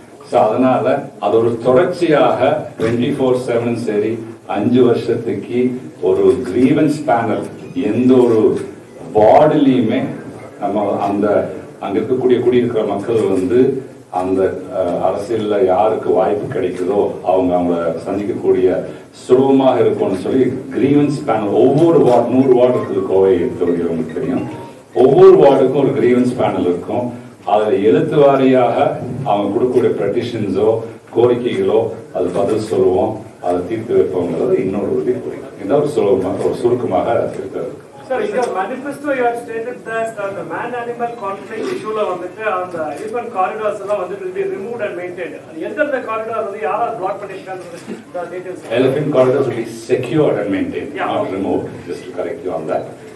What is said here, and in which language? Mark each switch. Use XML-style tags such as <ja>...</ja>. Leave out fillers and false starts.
<ta>So அதனால அது ஒரு தொடர்ச்சியாக 24/7 சரி 5 வருஷத்துக்கு ஒரு கிரீவன்ஸ் பேனல் எந்த ஒரு வார்டுலையுமே நம்ம அந்த அங்க இருக்கக்கூடிய குடியிருக்கிற மக்கள் வந்து அந்த அரசியல்ல யாருக்கு வாய்ப்பு கிடைக்குதோ அவங்கள சந்திக்கக்கூடிய சுலபமாக இருக்கும்னு சொல்லி கிரீவன்ஸ் பேனல் ஒவ்வொரு வார்டு 100 வார்டு இருக்குது கோவை தொகுதிகளுக்கு தெரியும். ஒவ்வொரு வார்டுக்கும் ஒரு கிரீவன்ஸ் பேனல் இருக்கும். அதுல எழுத்து வாரியாக அவங்க கொடுக்கக்கூடிய பெட்டிஷன்ஸோ கோரிக்கைகளோ அது பதில் சொல்லுவோம், அதை தீர்த்து வைப்போங்கிறது இன்னொரு உறுதி புரியும். இந்த ஒரு சுருக்கமாக இருக்கிறது.</ta> <en>Sir, in your manifesto you have stated that the man-animal conflict issue</en> <ta>வந்துட்டு அந்த</ta> <en>elephant corridors</en> <ta>எல்லாம் வந்து</ta> <en>will be removed and maintained.</en> <ta>எந்தெந்த corridor வந்து யாரா block பண்ணிருக்காங்க details?</ta> <en>Elephant corridors will be secured and maintained, not removed. Just to correct you on that.</en>